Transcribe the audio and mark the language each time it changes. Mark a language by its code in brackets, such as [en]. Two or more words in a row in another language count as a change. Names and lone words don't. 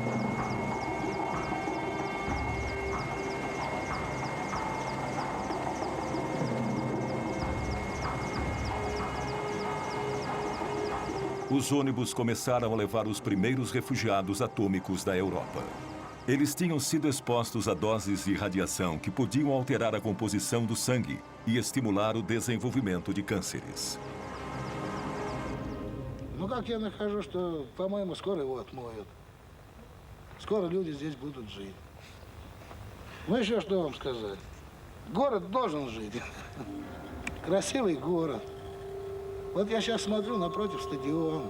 [pt] Os ônibus começaram a levar os primeiros refugiados atômicos da Europa. Eles tinham sido expostos a doses de radiação que podiam alterar a composição do sangue e estimular o desenvolvimento de cânceres. [ru] Ну, как я нахожу, что, по-моему, скоро его отмоют. Скоро люди здесь будут жить. Ну, еще что вам сказать? Город должен жить. Красивый город. Вот я сейчас смотрю напротив стадиона.